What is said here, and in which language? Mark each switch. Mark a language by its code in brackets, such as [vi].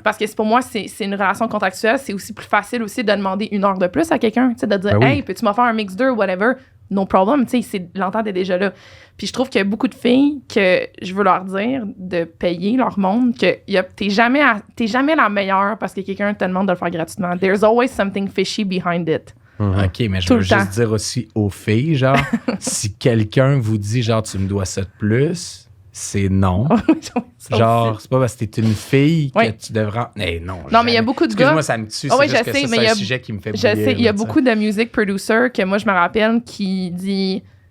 [fr] Parce que pour moi, c'est une relation contractuelle, c'est aussi plus facile aussi de demander 1 heure de plus à quelqu'un, tu sais, de dire, hey, peux-tu m'en faire un mix 2 ou whatever? [en] No problem, [fr] tu sais, l'entente est déjà là. Puis je trouve qu'il y a beaucoup de filles que je veux leur dire de payer leur monde, que t'es jamais la meilleure parce que quelqu'un te demande de le faire gratuitement. [en] There's always something fishy behind it. [fr] OK, mais je veux juste dire aussi aux filles, genre, si quelqu'un vous dit, genre, tu me dois ça de plus, c'est non. Genre, c'est pas parce que t'es une fille que tu devrais... Mais non, mais il y a beaucoup de gars... Excuse-moi, ça me tue, c'est juste que c'est un sujet qui me fait bouillir. Je sais, il y a beaucoup de music producers que moi, je me rappelle qui dit...